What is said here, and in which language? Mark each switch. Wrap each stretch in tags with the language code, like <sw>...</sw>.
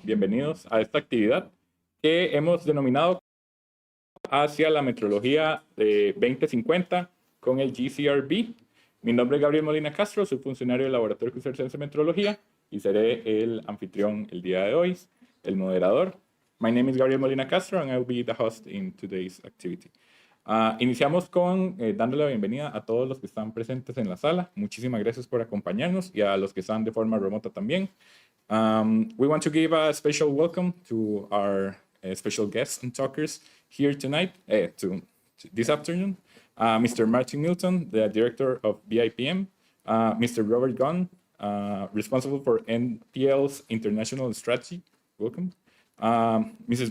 <es>Bienvenidos a esta actividad que hemos denominado hacia la metrología de 2050 con el JCRB. Mi nombre es Gabriel Molina Castro, soy funcionario del Laboratorio Costarricense de Metrología y seré el anfitrión el día de hoy, el moderador.</es> <en>My name is Gabriel Molina Castro and I will be the host in today's activity.</en> <es>Iniciamos con dándole la bienvenida a todos los que están presentes en la sala. Muchísimas gracias por acompañarnos y a los que están de forma remota también.</es> <en>We want to give a special welcome to our special guests and talkers here tonight, this afternoon. Mr. Martin Milton, the director of BIPM, Mr. Robert Gunn, responsible for NPL's international strategy. Welcome. Mrs.</en>